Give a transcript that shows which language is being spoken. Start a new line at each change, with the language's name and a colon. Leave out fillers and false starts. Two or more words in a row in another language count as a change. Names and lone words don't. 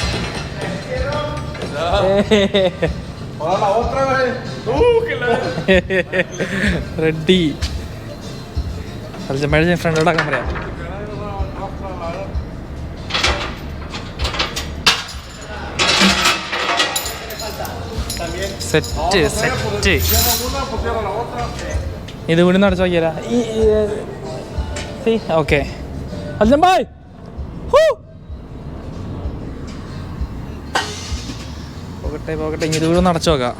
Spanish: Para la otra vez. Que la ready. Al llamar en frente de la cámara. Set.
Malayalam: ഇത് കൂടി നടച്ചു നോക്കിയാ. ഓക്കെ, അൽജംബായ് പോകട്ടെ. ഇത് കൂടി നടച്ചു നോക്കാം.